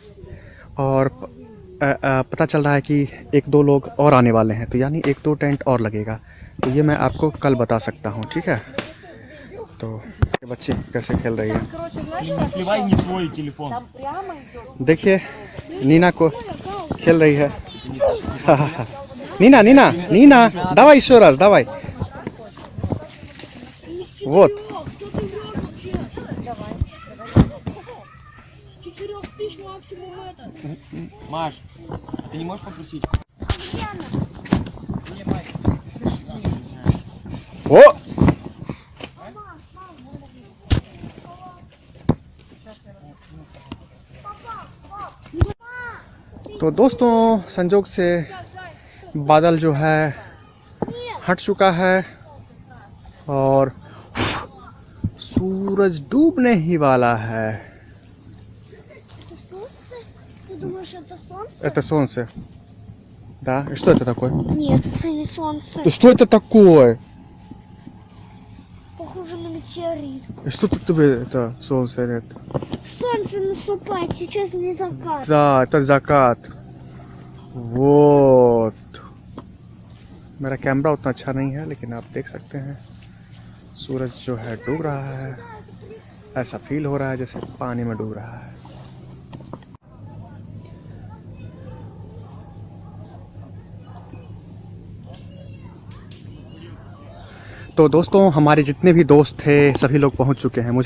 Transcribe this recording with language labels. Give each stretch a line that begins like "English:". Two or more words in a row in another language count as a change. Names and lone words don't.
Hindi: और पता चल रहा है कि 1-2 लोग और आने वाले हैं, तो यानी 1-2 टेंट और लगेगा। तो ये मैं आपको कल बता सकता हूँ, ठीक है। तो ये बच्चे कैसे खेल रही है, देखिए नीना को खेल रही है।
Russian: नीना नीना नीना давай еще раз, давай. Вот. Маш, ты не можешь попросить? О!
Hindi: तो दोस्तों संजोग से बादल जो है हट चुका है और सूरज डूबने ही वाला है।
Russian: Ты думаешь, это солнце? Это солнце. Да? И что это такое? Нет, это не солнце. И что это такое? Похоже на метеорит. И что тут тебе это солнце? Это? Солнце наступает, сейчас не закат. Да, это закат. Вот.
Hindi: मेरा कैमरा उतना अच्छा नहीं है, लेकिन आप देख सकते हैं सूरज जो है डूब रहा है। ऐसा फील हो रहा है जैसे पानी में डूब रहा है। तो दोस्तों हमारे जितने भी दोस्त थे सभी लोग पहुंच चुके हैं।